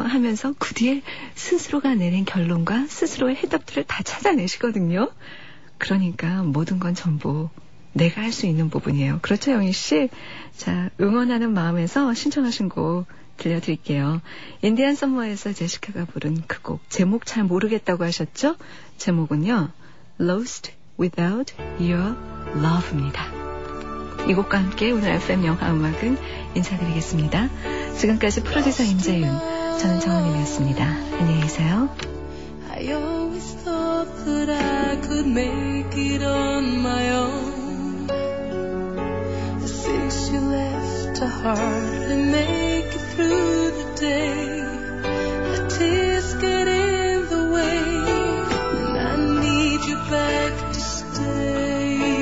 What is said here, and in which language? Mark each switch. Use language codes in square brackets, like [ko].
[ko] 하면서 그 뒤에 스스로가 내린 결론과 스스로의 해답들을 다 찾아내시거든요. 그러니까 모든 건 전부 내가 할 수 있는 부분이에요. 그렇죠, 영희 씨? 자, 응원하는 마음에서 신청하신 곡 들려드릴게요. 인디안 썸머에서 제시카가 부른 그 곡, 제목 잘 모르겠다고 하셨죠? 제목은요, Lost Without Your Love입니다. 이 곡과 함께 오늘 FM 영화 음악은 인사드리겠습니다. 지금까지 프로듀서 임재윤, 저는 정원임이었습니다. 안녕히 계세요. [en] I always thought that I could make it on my own. Since you left a heart and make it through the day, the tears get in the way, and I need you back to stay.